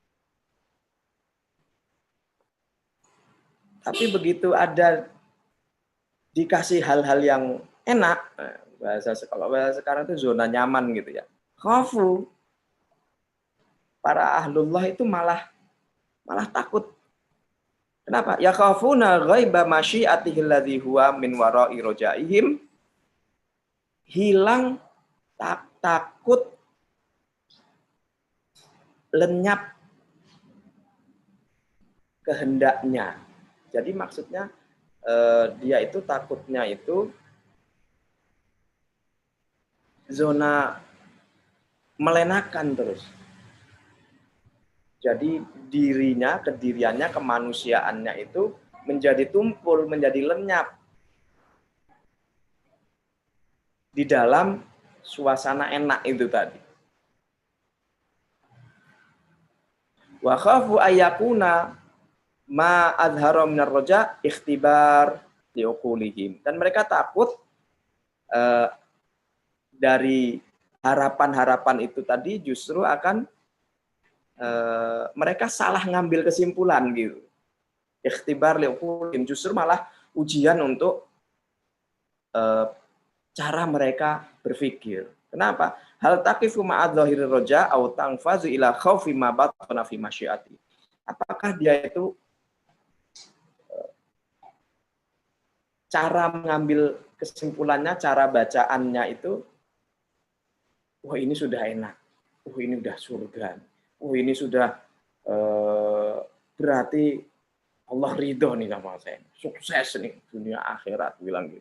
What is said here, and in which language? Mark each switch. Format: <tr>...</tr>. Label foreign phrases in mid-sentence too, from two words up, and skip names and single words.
<id>Tapi begitu ada dikasih hal-hal yang enak, kalau bahasa sekarang itu zona nyaman, gitu ya. Khafu. Para ahlullah itu malah takut. Kenapa?</id> <ar>يخافون غيبة مشيئته الذي هو من وراء رجائهم.</ar> <id>Hilang takut lenyap kehendaknya. Jadi maksudnya dia itu takutnya itu zona melenakan terus. Jadi kediriannya, kemanusiaannya itu menjadi tumpul, menjadi lenyap di dalam suasana enak itu tadi.</id> <ar>وخافوا أن يكون ما ظهر من الرجاء اختبار لعقولهم.</ar> <id>Dan mereka takut dari harapan-harapan itu tadi justru akan mereka salah ngambil kesimpulan gitu.</id> <ar>اختبار لعقولهم,</ar> <id>justru malah ujian untuk cara mereka berpikir. Kenapa?</id> <ar>هل تقف مع الظاهر الرجاء أو تنفذ إلى خوف ما بطن في مشيئته.</ar> <id>Apakah dia itu cara mengambil kesimpulannya, cara bacaannya itu, wah ini sudah enak, wah ini sudah surga, wah ini sudah berarti Allah ridho nih sama saya, sukses nih dunia akhirat, bilang gitu.</id>